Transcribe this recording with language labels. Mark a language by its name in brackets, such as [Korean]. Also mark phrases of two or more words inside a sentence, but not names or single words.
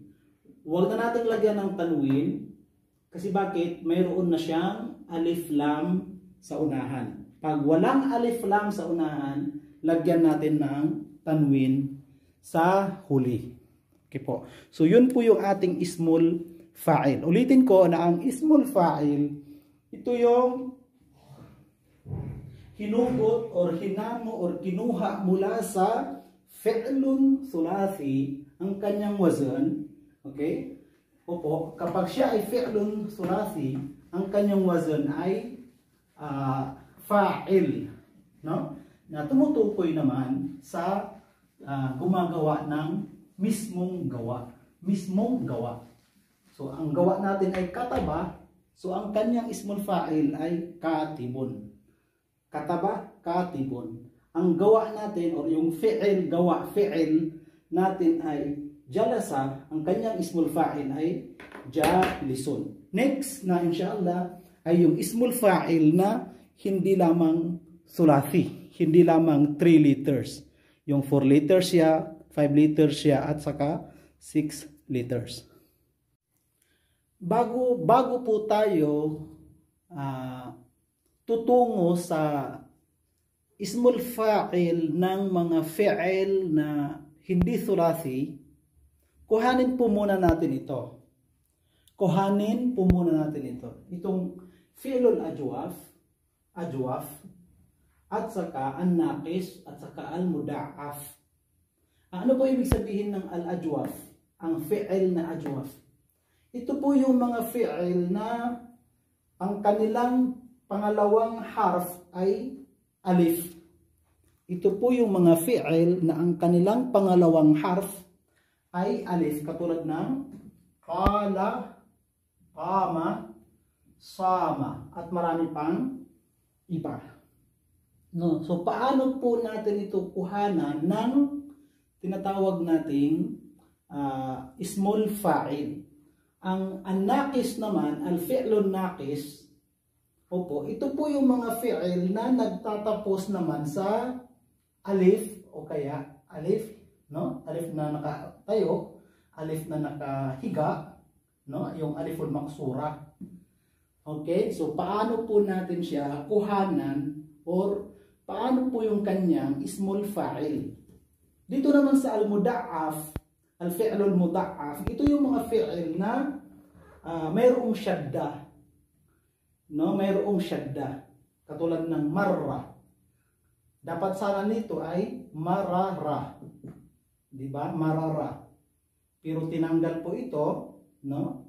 [Filipino] Huwag na natin lagyan ng tanwin. Kasi bakit? Mayroon na siyang [Arabic] alif lam [Filipino] sa unahan. Pag walang [Arabic] alif lam [Filipino] sa unahan, lagyan natin ng tanwin sa huli. Okay po. So yun po yung ating [Arabic] ismul fa'il. [Filipino] Ulitin ko na ang [Arabic] ismul fa'il, [Filipino] ito yung hinugot or hinamo or kinuha mula sa [Arabic] fi'lun thulathi [Filipino] ang kanyang wazan. Okay? Opo, kapag siya ay [Arabic] fi'lun thulathi, [Filipino] ang kanyang wazan ay fa'il, no? Na tumutukoy naman sa gumagawa ng mismong gawa. So ang gawa natin ay kataba, so ang kanyang [Arabic] ismul fa'il [Filipino] ay katibun. [Arabic] Kataba, katibun. [Filipino] Ang gawa natin or yung fi'il, gawa, fi'il natin ay jalasa, ang kanyang [Arabic] ismul fa'il [Filipino] ay jalisun. Next na inshallah ay yung [Arabic] ismul fa'il [Filipino] na hindi lamang thulathi, hindi lamang 3 letters. Yung 4 letters siya, 5 letters siya, at saka 6 letters. Bago po tayo tutungo sa [Arabic] ismul fa'il [Filipino] ng mga fi'il na hindi thulathi, kuhanin po muna natin ito. Itong [Arabic] fi'lul ajwaf, [Filipino] at saka an-naqis, at saka al-muda'af. Ano po ibig sabihin ng al-ajwaf? Ang fi'il na ajwaf. Ito po yung mga fi'il na ang kanilang pangalawang harf ay alif. Ito po yung mga fi'il na ang kanilang pangalawang harf ay alif, katulad ng [Arabic] qala, qama, sama, [Filipino] at marami pang iba. No, so paano po natin ito kuhanan ng tinatawag nating [Arabic] ismul fa'il? [Filipino] Ang naqis naman, [Arabic] al-fi'lun naqis, [Filipino] opo, ito po yung mga fi'il na nagtatapos naman sa alif o kaya alif, no? Alif na nakatayo, alif na nakahiga, no? Yung [Arabic] aliful maksura. [Filipino] Okay? So paano po natin siya kuhanan or paano po yung kanyang [Arabic] ismul fa'il? [Filipino] Dito naman sa [Arabic] al-muda'af, al-fi'lul muda'af, [Filipino] ito yung mga fi'il na mayroong syadda. No, mayroong syadda. Katulad ng marra. Dapat sana nito ay marara. 'Di ba? Marara. Pero tinanggal po ito, no?